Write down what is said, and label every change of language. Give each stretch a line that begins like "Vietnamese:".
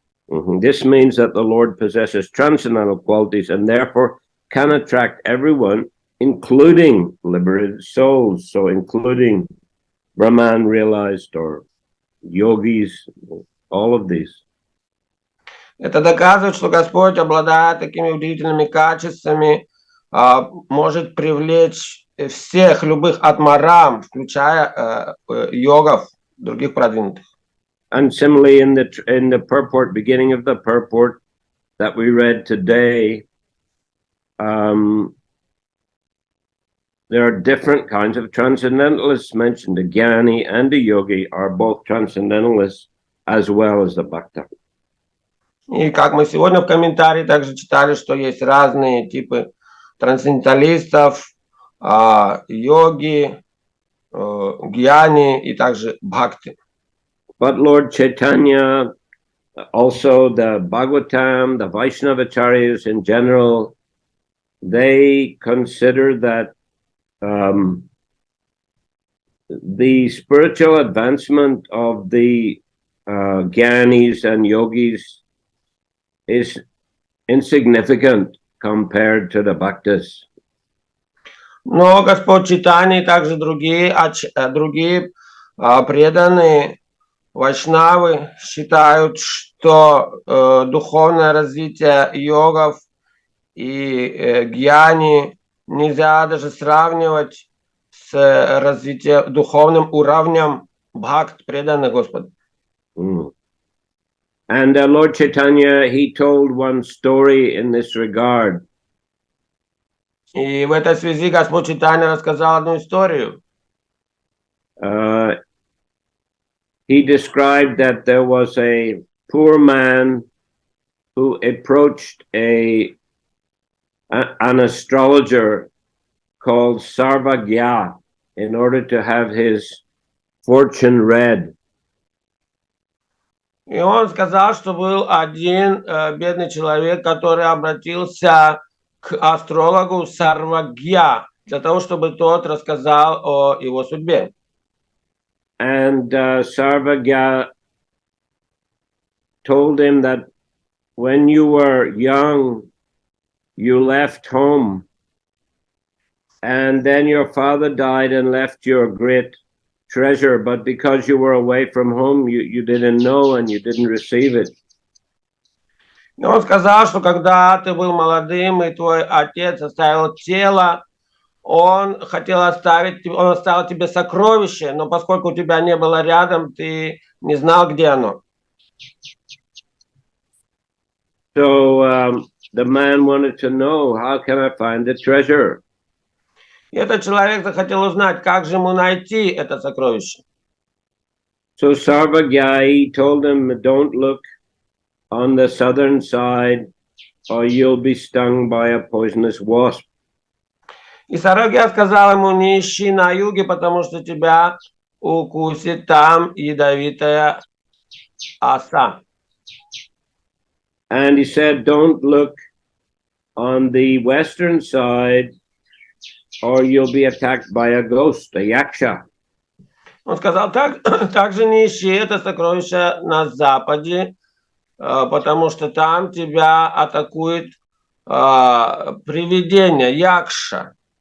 English: This means that the Lord possesses transcendental qualities and therefore can attract everyone, including liberated souls, so including Brahman realized or yogis, all of these.
Russian: Это доказывает, что Господь, обладая такими удивительными качествами, может привлечь всех любых атмарам, включая йогов, других продвинутых.
English: And similarly, in the purport, beginning of the purport that we read today, there are different kinds of transcendentalists mentioned. The Jnani and the Yogi are both transcendentalists as well as the Bhakta.
Russian: И как мы сегодня в комментарии также читали, что есть разные типы трансценденталистов, йоги, гьяни и также бхакти.
English: But Lord Chaitanya, also the Bhagavatam, the Vaishnavacharyas in general, they consider that the spiritual advancement of the Jnanis and Yogis is insignificant compared to the Bhaktas.
Russian: Но Господь Чайтанья и также другие преданные вайшнавы считают, что духовное развитие йогов и гьяни нельзя даже сравнивать с развитием духовным уровнем бхакт, преданных Господу.
English: And Lord Chaitanya, he told one story in this regard.
Russian: И в этой связи Господь Чайтанья рассказал одну историю.
English: He described that there was a poor man who approached an astrologer called Sarvagya in order to have his fortune read.
Russian: И он сказал, что был один бедный человек, который обратился к астрологу Сарвагья для того, чтобы тот рассказал о его судьбе.
English: And Sarvagya told him that when you were young, you left home, and then your father died and left you a great treasure, but because you were away from home, you didn't know and you didn't receive it.
Russian: И он сказал, что когда ты был молодым, и твой отец оставил тело, он хотел оставить, он оставил тебе сокровище, но поскольку у тебя не было рядом, ты не знал, где оно.
English: So the man wanted to know, how can I find the treasure?
Russian: И этот человек захотел узнать, как же ему найти это сокровище.
English: So Sarvagyai told him, don't look on the southern side or you'll be stung by a poisonous wasp.
Russian: И Сарвагья сказал ему, не ищи на юге, потому что тебя укусит там ядовитая оса.
English: And he said, don't look on the western side or you'll be attacked by a ghost, a yaksha.
Russian: Он сказал, также не ищи это сокровище на западе, потому что там тебя атакует привидение, якша.